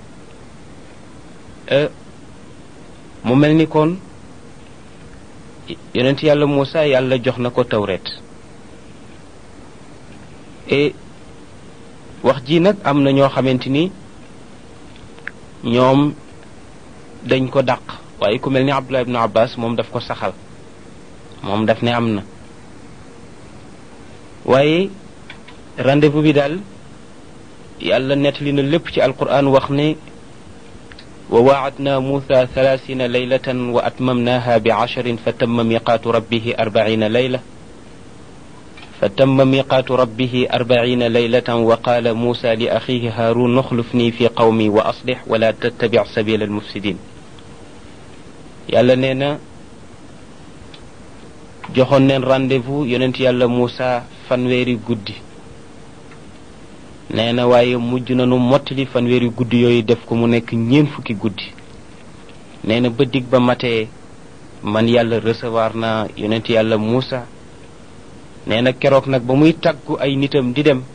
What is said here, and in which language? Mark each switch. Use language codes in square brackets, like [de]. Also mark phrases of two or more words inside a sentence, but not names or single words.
[wo] mu mel ni kon yonent yàlla Muusa yàlla jox na ko tawret wax ji nag am na ñoo xamante ni ñoom dañ ko dàq waaye ku mel ni Abdullah ibn Abbas moom daf ko saxal moom daf ne am na waaye rendez-vous bi daal yàlla nettali na lépp ci alquran wax ne wa [ar] واعدنا موسى 30 ليلة وأتممناها ب 10 فتم ميقات ربه 40 ليلة فتم ميقات ربه 40 ليلة وقال موسى لأخيه هارون اخلفني في قومي وأصلح ولا تتبع سبيل المفسدين [wo] يالا نينا joxoon neen rendez-vous yonent yàlla Muusa fanweeri guddi nee na waaye mujj nanu mottali fanweeri guddi yooyu def ko mu nekk ñeen fukki guddi nee na ba dig ba matee man yàlla recevoir naa yonent yàlla Muusa nee na keroog nag ba muy tàggu ay nitam di dem